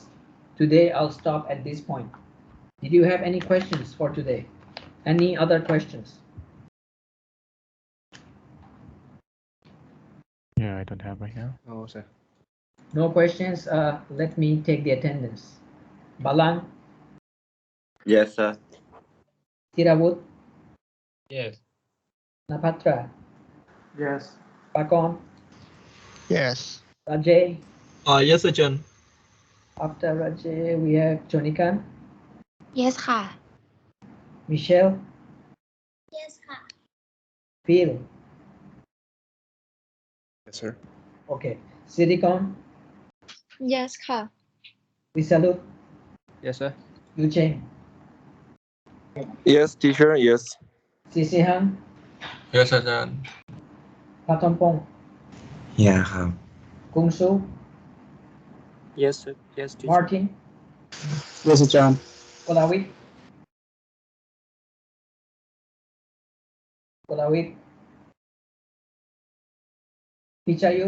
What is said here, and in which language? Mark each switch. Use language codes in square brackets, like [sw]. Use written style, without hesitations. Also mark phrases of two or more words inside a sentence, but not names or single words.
[en] Today I'll stop at this point. Did you have any questions for today? Any other questions? Yeah, I don't have right now. No, sir. No questions? Let me take the attendance. Balan, Yes, sir. Tirawut, Yes. Napatra, Yes. Pakon, Yes. Rajay. Yes, Sajed. After Rajay, we have Jonikan, Yes ค่ะ Michelle, Yes ค่ะ Phil. Yes, sir. Okay. Silicon, Yes ค่ะ Visalut, Yes, sir. Yucheng, Yes, teacher. Yes. Sisihan, Yes, Sajed. Patompong, [th] อย่าครับ [en] Kungsu, Yes, sir. Yes, teacher. Martin, Yes, John. Kolawit, Kolawit, Pichayut,